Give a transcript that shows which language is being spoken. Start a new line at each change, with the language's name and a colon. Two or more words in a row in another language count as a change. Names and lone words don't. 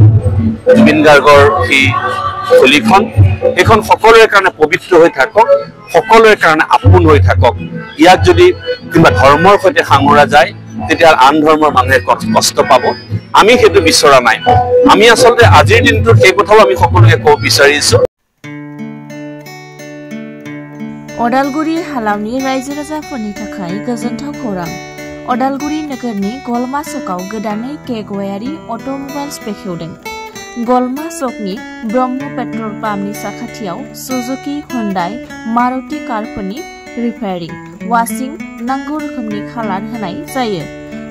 Assamese: জুবিন গাৰ্গৰ সেই থলীখন, এইখন সকলোৰে কাৰণে পবিত্ৰ হৈ থাকক, সকলোৰে কাৰণে আপোন হৈ থাকক। ইয়াক যদি কিবা ধৰ্মৰ সৈতে সাঙুৰা যায়, তেতিয়া আন ধৰ্মৰ মানুহে কষ্ট পাব। আমি সেইটো বিচৰা নাই। আমি আচলতে আজিৰ দিনটোত সেই কথাও আমি সকলোকে ক'ব বিচাৰিছোঁ। আজিৰ দিনটো ৰাস পূৰ্ণিমাৰ দিন। আজি বহু ঠাইত কেলিগোপাল নাট পৰিৱেশন হ'ব। ইয়াক পশ্চিমীয়া সংস্কৃতিৰ ভোট যাতে উটুৱাই লৈ নাযায়, আধুনিক নৃত্য নাটিকালৈ যাতে ৰূপান্তৰিত কৰা নহয়, তাৰ কাৰণে মই প্ৰতিগৰাকী অসমীয়া ব্যক্তিক, প্ৰত্যেকগৰাকী শিল্প সংস্কৃতি সাহিত্যক ভাল পোৱা ব্যক্তিক মই অনুৰোধ জনাইছোঁ। আহক আজিৰ এই দিনটোত আমি সংকল্পবদ্ধ হওঁ যে আমি আমাৰ ভাষা, আমাৰ সাহিত্য, আমাৰ সংস্কৃতিক জীপাল কৰিবৰ কাৰণে আমি সকলোৱে
Bodo: अदालगुरि हालामनि रायजो राजाफोरनि थाखाय गोजोनथाव खौरां। अदालगुरि नोगोरनि गलमा सकआव गोदानै केगवायारि अट'मबाइल्स बेखेवदों। गलमा सकनि ब्रह्म पेट्रल पाम्पनि साखाथियाव सुजुकी, हुन्डाई, मारुति कारफोरनि रिपेयारिं, वाशिं, नांगौ रोखोमनि खालार होनाय जायो।